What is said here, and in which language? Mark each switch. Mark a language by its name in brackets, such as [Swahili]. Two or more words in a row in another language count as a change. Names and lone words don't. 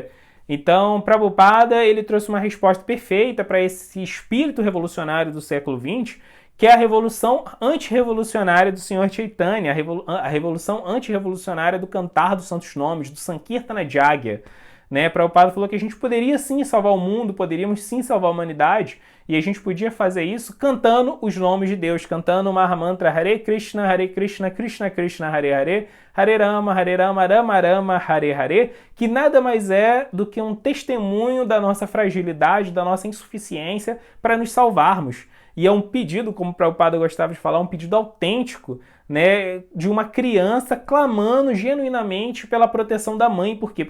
[Portuguese] Então, Prabhupada, ele trouxe uma resposta perfeita para esse espírito revolucionário do século XX, que é a revolução antirrevolucionária do Senhor Chaitanya, a revolução antirrevolucionária do Cantar dos Santos Nomes, do [Sanskrit] Sankirtana Jagya, [Portuguese] né? Prabhupada falou que a gente poderia sim salvar o mundo, poderíamos sim salvar a humanidade, e a gente podia fazer isso cantando os nomes de Deus, cantando o Mahamantra [Sanskrit] Hare Krishna, Krishna Krishna, Hare Hare, Hare Rama, Rama Rama, Hare Hare, [Portuguese] que nada mais é do que um testemunho da nossa fragilidade, da nossa insuficiência para nos salvarmos. E é um pedido, como o Prabhupada gostava de falar, um pedido autêntico, né, de uma criança clamando genuinamente pela proteção da mãe. Por quê?